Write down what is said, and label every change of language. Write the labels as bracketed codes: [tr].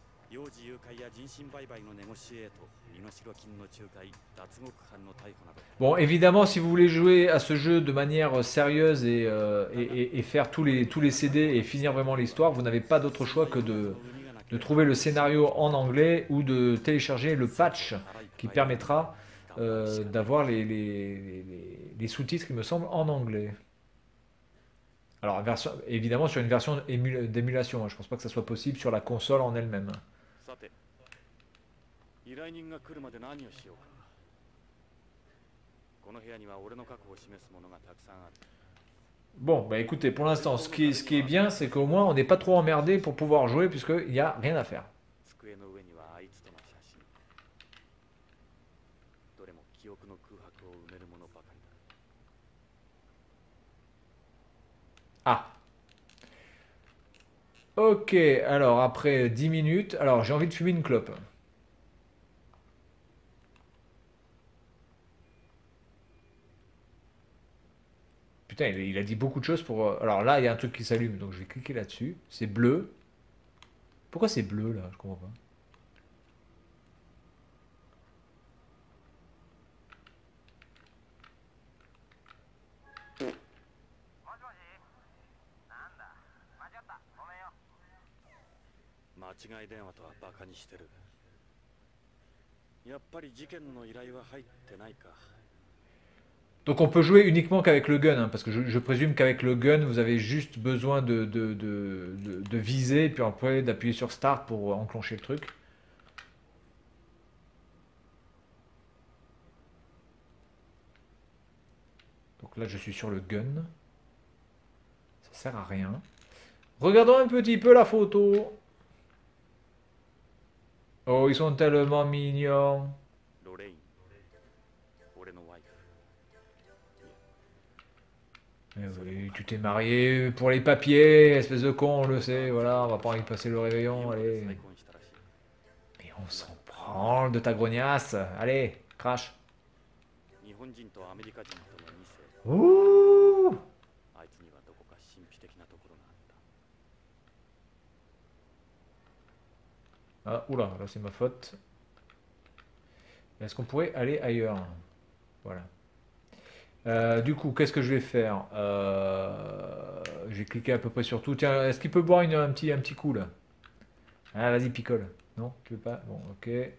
[ja] 幼児誘拐や人身売買のネゴシエート、身代金の仲介、脱獄犯の逮捕など。 [fr] Bon, évidemment, si vous voulez jouer à ce jeu de manière sérieuse et faire tous les CD et finir vraiment l'histoire, vous n'avez pas d'autre choix que de trouver le scénario en anglais ou de télécharger le patch qui permettra d'avoir les sous-titres, il me semble, en anglais. Alors, évidemment, sur une version d'émulation, hein, je pense pas que ça soit possible sur la console en elle-même. [ja] さて、依頼人が来るまで何をしようか。この部屋には俺の過去を示すものがたくさんある。 [fr] Bon, bah écoutez, pour l'instant, ce qui est bien, c'est qu'au moins on n'est pas trop emmerdé pour pouvoir jouer, puisqu'il n'y a rien à faire. [ja] 机の上にはあいつとの写真。どれも記憶の空白を埋めるものばかりだ。 [fr] Ah, ok, alors après 10 minutes, alors j'ai envie de fumer une clope. Putain, il a dit beaucoup de choses pour... Alors là, il y a un truc qui s'allume, donc je vais cliquer là-dessus. C'est bleu. Pourquoi c'est bleu là? Je comprends pas. [ja] 間違い電話とはバカにしてる。やっぱり事件の依頼は入ってないか。 [fr] Donc on peut jouer uniquement qu'avec le gun, hein, parce que je présume qu'avec le gun, vous avez juste besoin de viser, et puis après d'appuyer sur Start pour enclencher le truc. Donc là, je suis sur le gun. Ça sert à rien. Regardons un petit peu la photo. Oh, ils sont tellement mignons. [ja] ロレイン、俺のワイフ。 [fr] Eh oui, tu t'es marié pour les papiers, espèce de con, on le sait, voilà, on va pas y passer le réveillon, allez. [ja] 再婚したらしい。 [fr] Mais on s'en branle de ta grognasse, allez, crash. [ja] 日本人とアメリカ人との2世。 Ouh! あいつにはどこか神秘的なところがあった。 [fr] Ah, oula, là c'est ma faute. Est-ce qu'on pourrait aller ailleurs? Voilà. Du coup, qu'est-ce que je vais faire? Je vais cliquer à peu près sur tout. Tiens, est-ce qu'il peut boire un petit coup là? Ah, vas-y, picole. Non, tu veux pas? Bon, ok.